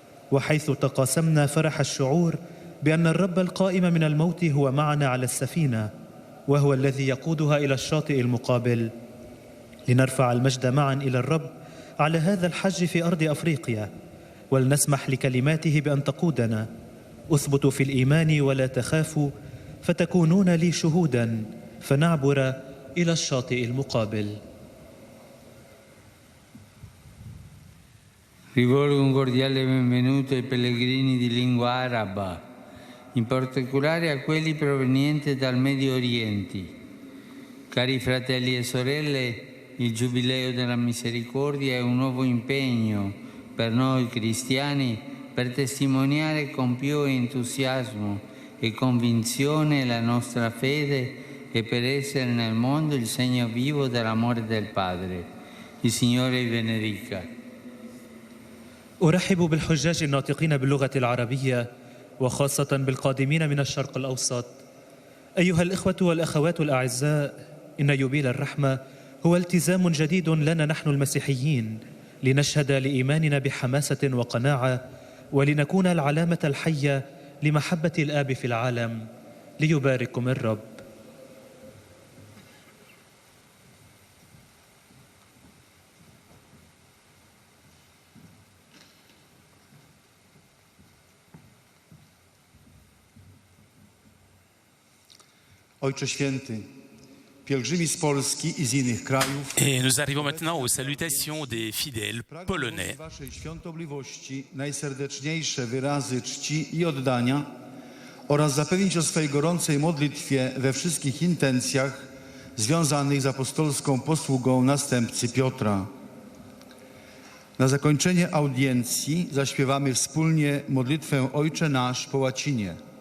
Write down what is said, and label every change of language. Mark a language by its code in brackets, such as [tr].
[ar] وحيث تقاسمنا فرح الشعور بأن الرب القائم من الموت هو معنا على السفينة، وهو الذي يقودها إلى الشاطئ المقابل، لنرفع المجد معا إلى الرب على هذا الحج في أرض أفريقيا، ولنسمح لكلماته بأن تقودنا. اثبتوا في الإيمان ولا تخافوا فتكونون لي شهودا، فنعبر إلى الشاطئ المقابل. [it] Rivolgo un cordiale benvenuto ai pellegrini di lingua araba, in particolare a quelli provenienti dal Medio Oriente. Cari fratelli e sorelle, il Giubileo della Misericordia è un nuovo impegno per noi cristiani per testimoniare con più entusiasmo e convinzione la nostra fede e per essere nel mondo il segno vivo dell'amore del Padre. Il Signore vi benedica. [ar] أرحب بالحجاج الناطقين باللغة العربية وخاصة بالقادمين من الشرق الأوسط. أيها الإخوة والأخوات الأعزاء، إن يوبيل الرحمة هو التزام جديد لنا نحن المسيحيين لنشهد لإيماننا بحماسة وقناعة، ولنكون العلامة الحية لمحبة الآب في العالم. ليبارككم الرب. [pl] Ojcze Święty, pielgrzymi z Polski i z innych krajów. [fr] Et nous arrivons maintenant aux salutations des fidèles polonais. [pl] Waszej świątobliwości najserdeczniejsze wyrazy czci i oddania oraz zapewnić o swej gorącej modlitwie we wszystkich intencjach związanych z apostolską posługą następcy Piotra. Na zakończenie audiencji zaśpiewamy wspólnie modlitwę Ojcze Nasz po łacinie.